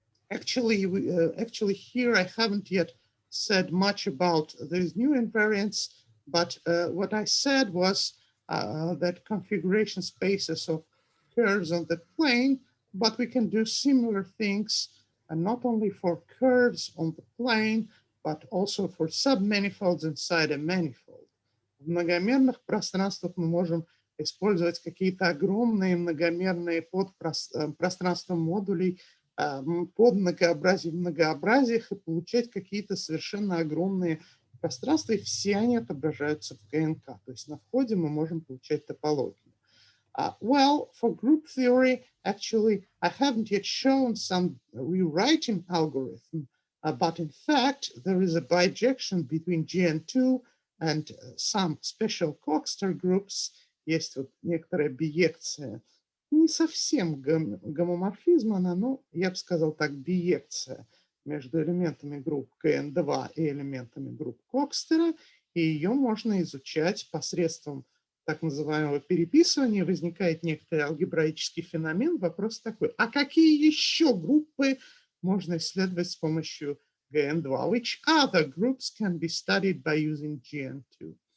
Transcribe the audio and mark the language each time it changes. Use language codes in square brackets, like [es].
[en] Actually, here I haven't yet said much about these new invariants, but what I said was that configuration spaces of curves on the plane, but we can do similar things, and not only for curves on the plane, but also for submanifolds inside a manifold. [ru] В многомерных пространствах мы можем использовать какие-то огромные многомерные подпространства модулей под многообразие в многообразиях и получать какие-то совершенно огромные пространства, и все они отображаются в ГНК. То есть на входе мы можем получать топологию. [en] Well, for group theory, actually, I haven't yet shown some rewriting algorithm, but in fact, there is a bijection between GN2 and some special Coxeter groups. [ru] Есть вот некоторая биекция, не совсем гомоморфизм, она, ну, я бы сказал так, биекция между элементами групп КН2 и элементами групп Кокстера, и ее можно изучать посредством так называемого переписывания. Возникает некоторый алгебраический феномен. Вопрос такой, а какие еще группы можно исследовать с помощью GN2? [en] Which other groups can be studied by using GN2?